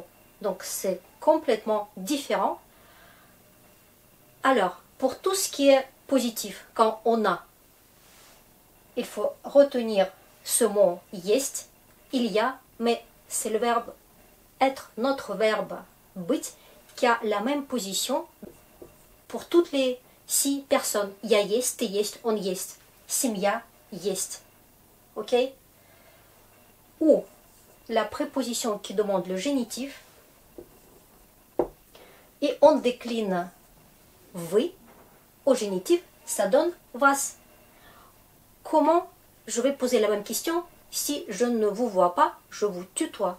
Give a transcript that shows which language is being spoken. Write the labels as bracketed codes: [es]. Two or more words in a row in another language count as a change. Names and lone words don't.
[fr] Donc c'est complètement différent. Alors, pour tout ce qui est positif, quand on a, il faut retenir ce mot есть, il y a, mais c'est le verbe être, notre verbe быть, qui a la même position pour toutes les 6 personnes. [ru] Я есть, ты есть, он есть. Семья есть. [fr] Ok? Ou la préposition qui demande le génitif. Et on décline вы au génitif, ça donne вас. Comment je vais poser la même question si je ne vous vois pas, je vous tutoie?